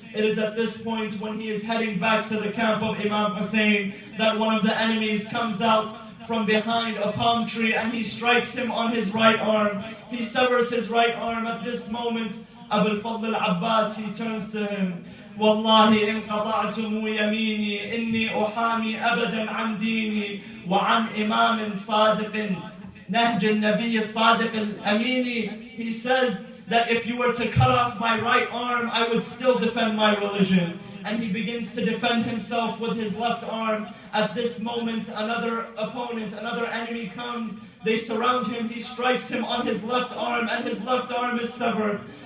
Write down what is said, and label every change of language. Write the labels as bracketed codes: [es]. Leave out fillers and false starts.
[en] It is at this point when he is heading back to the camp of Imam Hussein that one of the enemies comes out from behind a palm tree and he strikes him on his right arm. He severs his right arm. At this moment, Abu al-Fadl al-Abbas, he turns to him. [ar] والله إن قطعتم يميني إني أحامي أبدا عن ديني وعن إمام صادق نهج النبي الصادق الأميني. [en] He says that if you were to cut off my right arm, I would still defend my religion. And he begins to defend himself with his left arm. At this moment, another opponent, another enemy comes. They surround him. He strikes him on his left arm and his left arm is severed.